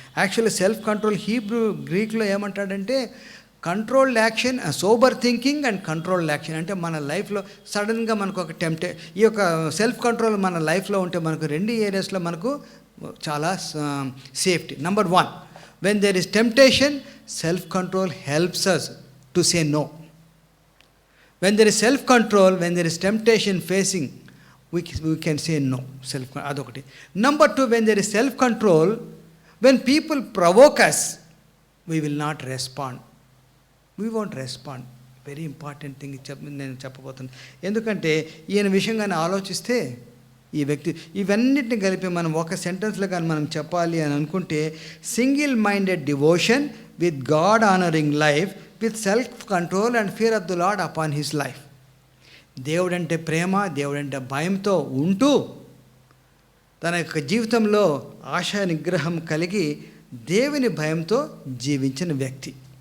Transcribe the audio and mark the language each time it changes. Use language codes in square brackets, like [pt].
[en] actually self control Hebrew గ్రీక్లో [te] ఏమంటాడంటే [en] Controlled action, sober thinking and controlled action. [te] అంటే మన లైఫ్లో సడన్గా మనకు ఒక ఈ యొక్క సెల్ఫ్ కంట్రోల్ మన లైఫ్లో ఉంటే మనకు 2 ఏరియాస్లో మనకు చాలా safety. [en] Number 1, when there is temptation, self control helps us to say no. When there is self-control, when there is temptation facing, we can say no. Adokati. Number 2, when there is self-control, when people provoke us, we will not respond. We won't respond. Very important thing [te] నేను చెప్పబోతున్నాను. ఎందుకంటే ఈయన విషయంగానే ఆలోచిస్తే ఈ వ్యక్తి ఇవన్నిటిని కలిపి మనం ఒక సెంటెన్స్లో కానీ మనం చెప్పాలి అని అనుకుంటే [en] Single minded devotion with god honouring life with self control and fear of the lord upon his life. [te] దేవుడంటే ప్రేమ, దేవుడంటే భయంతో ఉంటూ తన యొక్క జీవితంలో ఆశా నిగ్రహం కలిగి దేవుని భయంతో జీవించిన వ్యక్తి.